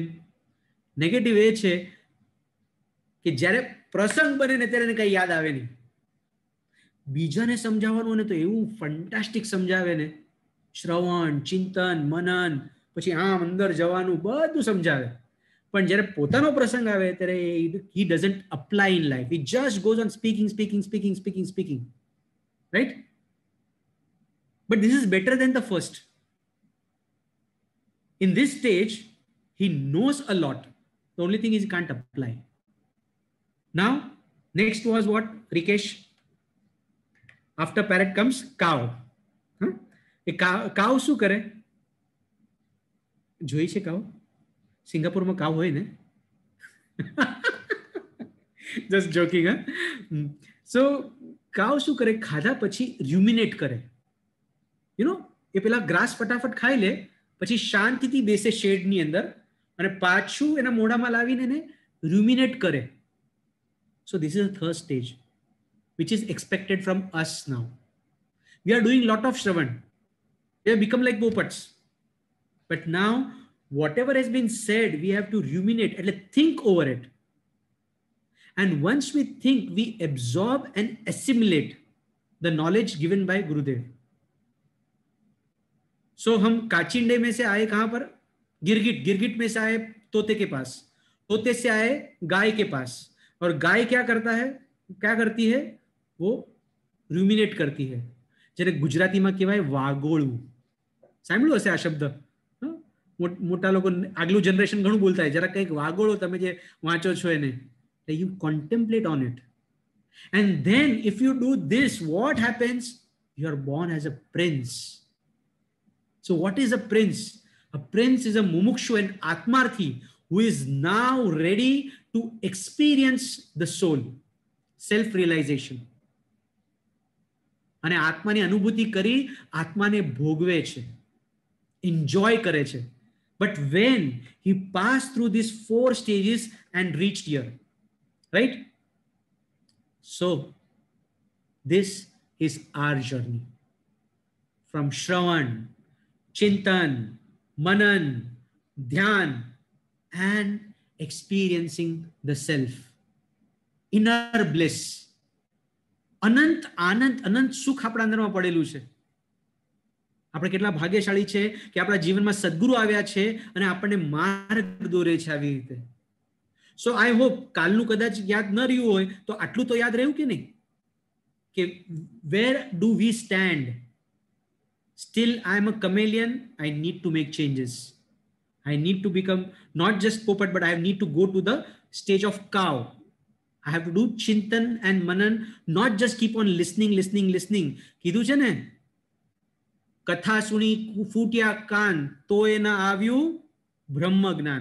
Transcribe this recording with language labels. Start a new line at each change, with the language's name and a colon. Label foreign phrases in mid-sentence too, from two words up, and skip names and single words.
Gujarati: નેગેટિવ એ છે કે જ્યારે પ્રસંગ બને ને ત્યારે એને કઈ યાદ આવે નહીં. બીજાને સમજાવવાનું ને તો એવું ફંટાસ્ટિક સમજાવે ને, શ્રવણ, ચિંતન, મનન, પછી આમ અંદર જવાનું બધું સમજાવે. પણ જ્યારે પોતાનો પ્રસંગ આવે ત્યારે
English: he doesn't apply in life. He just goes on speaking. Right? But this is better than the first. In this stage, he knows a lot. The only thing is he can't apply. Now, next was what, Rikesh? After parrot comes cow.
Gujarati: Cow શું કરે? જોઈ છે cow? સિંગાપુરમાં cow હોય ને?
English: Just joking, huh?
Gujarati: So, cow શું કરે? ખાધા પછી ruminate કરે.
English: You know,
Gujarati: એ પેલા ગ્રાસ ફટાફટ ખાઈ લે, પછી શાંતિથી બેસે શેડની અંદર અને પાછું એના મોઢામાં લાવીને એને ruminate કરે.
English: So this is the third stage, which is expected from us now. We are doing lot of Shravan. We have become like Popats. But now, whatever has been said, we have to ruminate and think over it. And once we think, we absorb and assimilate the knowledge given by Gurudev.
Hindi: So हम काचिंडे में से आए कहां पर? गिरगिट. गिरगिट में से आए तोते के पास. तोते से आए गाय के पास. और गाय क्या करता है? क्या करती है? वो ruminate करती है.
Gujarati: જેને ગુજરાતીમાં કહેવાય વાગોળું. સાંભળ્યું હશે આ શબ્દ? મોટા લોકો આગલું જનરેશન ઘણું બોલતા હોય. જરા કંઈક વાગોળો તમે જે વાંચો છો એને.
English: You contemplate on it. And then if you do this, what happens? You are born as a prince. So what is a prince? A prince is a mumukshu and atmarthi who is now ready to experience the soul, self-realization.
Gujarati: અને આત્માની અનુભૂતિ કરી આત્માને ભોગવે છે, enjoy કરે છે.
English: But when he passed through these 4 stages and reached here, right? So this is our journey from Shravan, Chintan, Manan, Dhyan, and experiencing the self, inner bliss.
Gujarati: અનંત આનંદ, અનંત સુખ આપણા અંદરમાં પડેલું છે. આપણે કેટલા ભાગ્યશાળી છે કે આપણા જીવનમાં સદગુરુ આવ્યા છે અને આપણને માર્ગ દોરે છે આવી રીતે.
English: so I hope
Gujarati: કાલનું કદાચ યાદ ન રહ્યું હોય તો આટલું તો યાદ રહ્યું કે નહીં?
English: ke where do we stand? Still, I am a chameleon. I need to make changes. I need to become not just Popat, but I need to go to the stage of cow. I have to do Chintan and Manan, not just keep on listening.
Gujarati: કીધું છે ને, કથા સુણી ફૂટ્યા કાન તોય ના આવ્યું બ્રહ્મ જ્ઞાન.